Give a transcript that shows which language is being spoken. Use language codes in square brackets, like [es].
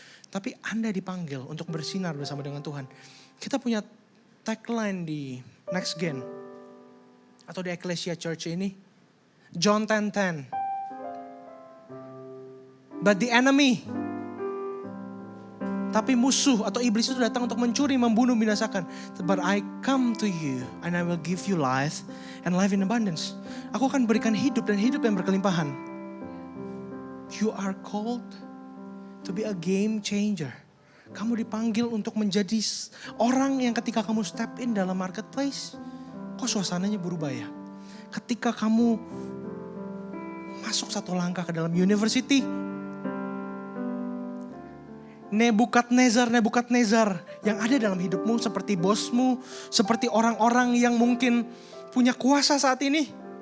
[id] Tapi Anda dipanggil untuk bersinar bersama dengan Tuhan. Kita punya tagline di Next Gen atau di Ecclesia Church ini. John 10:10. [en] But the enemy, [id] tapi musuh atau iblis itu datang untuk mencuri, membunuh, binasakan. [en] But I come to you and I will give you life and life in abundance. [id] Aku akan berikan hidup dan hidup yang berkelimpahan. [en] You are called to be a game changer. [id] Kamu dipanggil untuk menjadi orang yang ketika kamu [en] step in [id] dalam marketplace, kok suasananya berubah ya? Ketika kamu masuk satu langkah ke dalam university, Nebukadnezar yang ada dalam hidupmu seperti bosmu, seperti orang-orang yang mungkin punya kuasa saat ini.